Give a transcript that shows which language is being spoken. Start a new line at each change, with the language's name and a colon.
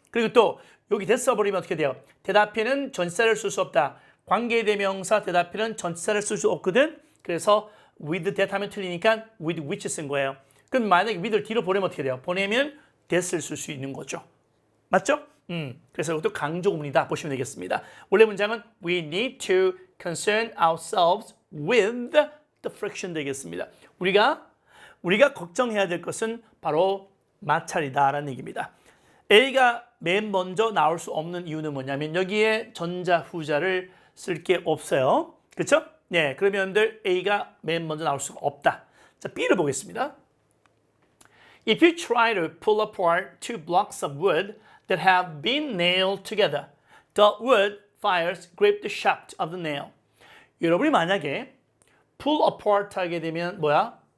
Korean: 그리고 또 여기 that 써버리면 어떻게 돼요? 대답에는 전치사를 쓸 수 없다. 관계대명사 대답에는 전치사를 쓸 수 없거든. 그래서
English: with that
Korean: 하면 틀리니까
English: with which
Korean: 쓴 거예요. 그럼 만약에 with를 뒤로 보내면 어떻게 돼요? 보내면 that을 쓸 수 있는 거죠. 맞죠? 그래서 이것도 강조구문이다 보시면 되겠습니다. 원래 문장은
English: we need to concern ourselves with the friction
Korean: 되겠습니다. 우리가 걱정해야 될 것은 바로 마찰이다라는 얘기입니다. A가 맨 먼저 나올 수 없는 이유는 뭐냐면 여기에 전자 후자를 쓸 게 없어요. 그렇죠? 네, 그러면 A가 맨 먼저 나올 수가 없다. 자, B를 보겠습니다.
English: If you try to pull apart two blocks of wood that have been nailed together, the wood fires grip the shaft of the nail.
Korean: 여러분이 만약에
English: pull apart
Korean: 하게 되면 뭐야?